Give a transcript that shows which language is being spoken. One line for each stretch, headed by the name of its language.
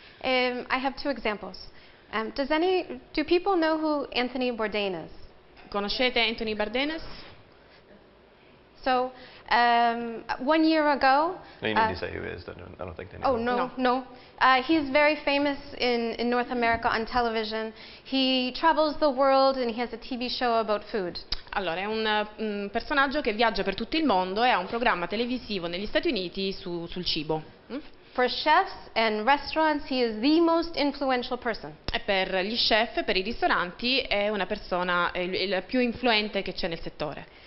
English: I have two examples. Do people know who Anthony Bourdain is?
Italian: Conoscete Anthony Bourdain?
English: So, 1 year ago... No, you need to say who is. I don't think they know. Oh, no. He's very famous in North America on television. He travels the world and he has a TV show about food.
Italian: Allora, è un personaggio che viaggia per tutto il mondo e ha un programma televisivo negli Stati Uniti sul cibo.
English: For chefs and restaurants, he is the most influential person.
Italian: E per gli chef, per i ristoranti, è una persona il più influente che c'è nel settore.